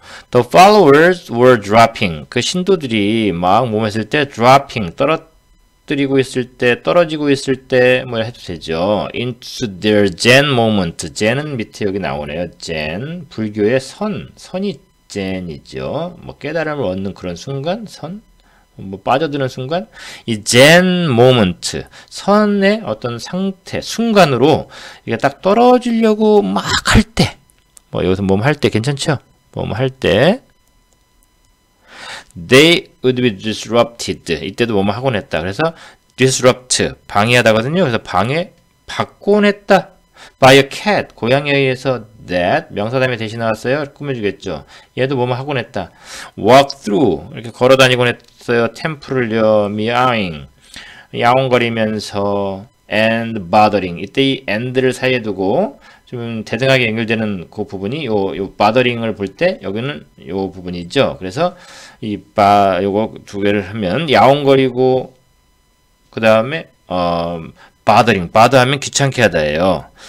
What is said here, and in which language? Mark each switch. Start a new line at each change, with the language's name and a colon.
English: The followers were dropping.
Korean: 그 신도들이 막 뭐뭐 했을 때 dropping, 떨어지고 있을 때 뭐 해도 되죠.
English: Into their Zen moment.
Korean: Zen은 밑에 여기 나오네요. Zen, 불교의 선이 Zen이죠. 뭐 깨달음을 얻는 그런 순간, 빠져드는 순간, 이 Zen moment, 선의 어떤 상태, 순간으로 이게 딱 떨어지려고 막 할 때, 여기서 뭐뭐 할 때 괜찮죠? 뭐뭐 할 때,
English: they would be disrupted.
Korean: 이때도 뭐뭐 하곤 했다. 그래서 disrupt, 방해하다거든요. 그래서 받곤 했다.
English: by a cat,
Korean: 고양이에 의해서 that, 명사다음에 대신 나왔어요. 꾸며주겠죠. 얘도 뭐뭐 하곤 했다.
English: walk through,
Korean: 이렇게 걸어다니곤 했어요. 템플을요.
English: meowing,
Korean: 야옹거리면서
English: and bothering.
Korean: 이때 이 and를 사이에 두고 좀 대등하게 연결되는 그 부분이 요 bothering을 볼 때 여기는 요 부분이죠. 그래서 요거 두 개를 하면 야옹거리고 그 다음에 bothering, bother하면 귀찮게 하다예요.